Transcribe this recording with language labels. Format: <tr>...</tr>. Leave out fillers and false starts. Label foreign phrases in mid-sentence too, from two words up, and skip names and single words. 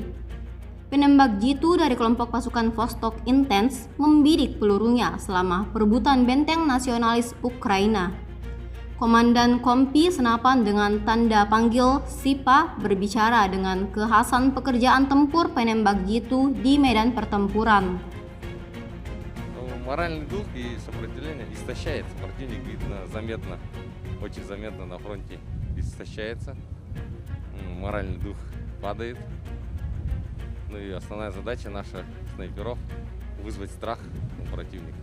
<id>Penembak jitu dari kelompok pasukan Vostok Intens membidik pelurunya selama perebutan benteng nasionalis Ukraina. Komandan Kompi Senapan dengan tanda panggil Sipa berbicara dengan kekhasan pekerjaan tempur penembak jitu di medan pertempuran.</id> <ru>моральный дух и сопротивление истощается. Противник, видно, заметно, очень заметно на фронте истощается. Моральный дух падает. Ну и основная задача наша, снайперов, вызвать страх у противника.</ru>